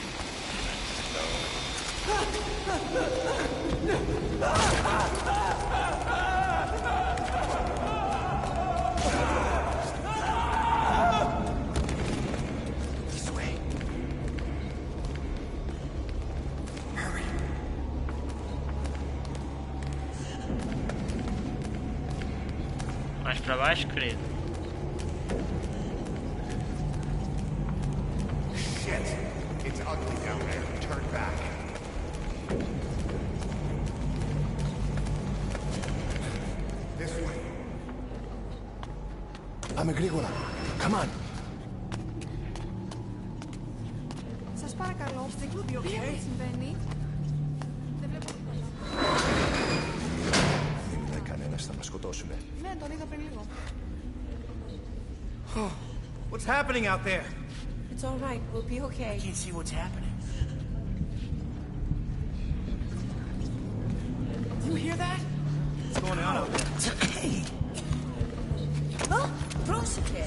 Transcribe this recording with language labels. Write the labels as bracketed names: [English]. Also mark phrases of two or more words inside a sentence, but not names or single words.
[English] This way. Hurry. [Portuguese] Mais para baixo, querido. [English] Shit! It's ugly down there. Turn back. This way. [Greek] Πάμε γρήγορα. [English] Come on. [Greek] Σας παρακαλώ, δεν συμβαίνει. Δεν βλέπω τίποτα. Δεν ήταν κανένας, θα μας σκοτώσουνε. Ναι, τον είδα πριν λίγο. [English] What's happening out there? It's all right. We'll be okay. I can't see what's happening. Do you hear that? What's going on out there? Hey! [Greek] Oh, πρόσεχε.